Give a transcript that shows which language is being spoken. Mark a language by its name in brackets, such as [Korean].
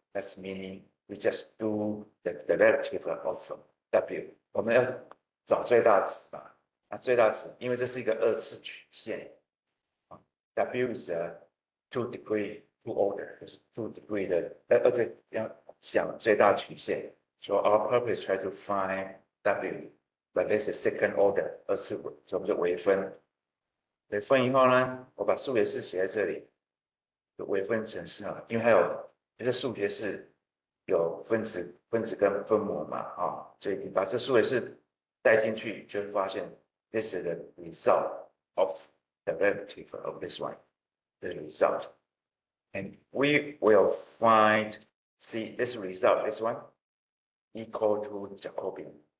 [English] That's meaning we just do the derivative of W. [Chinese] 我们要找最大值嘛？那最大值，因为这是一个二次曲线。 [English] W is a 2-degree 2 order， [Chinese] 就是 2-degree 的，对，要想最大曲线。 [English] So our purpose try to find W, but this is second order [Chinese] 二次，所以我们就微分。微分以后呢，我把数学式写在这里，就微分程式啊，因为还有这数学式有分子跟分母嘛，所以你把这数也是带进去，就会发现 [English] this is the result [Chinese] of the derivative of this one, the result. [English] And we will find, see this result, this one, equal to Jacobian.